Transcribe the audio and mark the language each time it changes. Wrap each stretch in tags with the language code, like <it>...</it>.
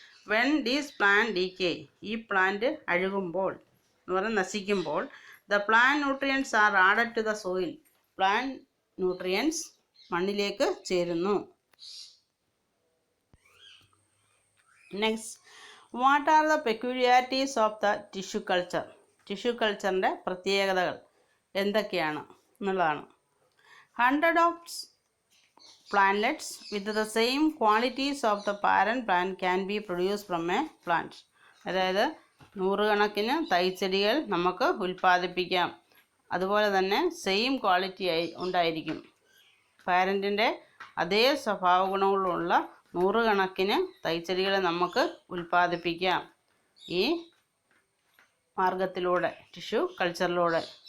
<en>when these plant decay,</en> <ml>ഈ plant അഴുകുമ്പോൾ എന്ന് പറഞ്ഞാൽ നശിക്കുമ്പോൾ,</ml> <en>the plant nutrients are added to the soil, plant nutrients</en> <ml>മണ്ണിലേക്ക് ചേരുന്നു.</ml> <en>Next, what are the peculiarities of the tissue culture?</en> <ml>Tissue കൾച്ചറിൻ്റെ പ്രത്യേകതകൾ എന്തൊക്കെയാണ് എന്നുള്ളതാണ്.</ml> <en>100 of plantlets with the same qualities of the parent plant can be produced from a plant.</en> <ml>അതായത് 100 കണക്കിന് തൈച്ചെടികൾ നമുക്ക് ഉൽപ്പാദിപ്പിക്കാം. അതുപോലെ തന്നെ സെയിം ക്വാളിറ്റി ഉണ്ടായിരിക്കും. പാരൻറ്റിൻ്റെ അതേ സ്വഭാവ ഗുണങ്ങളുള്ള നൂറുകണക്കിന് തൈച്ചെടികളെ നമുക്ക് ഉൽപ്പാദിപ്പിക്കാം ഈ മാർഗത്തിലൂടെ, ടിഷ്യൂ കൾച്ചറിലൂടെ.</ml>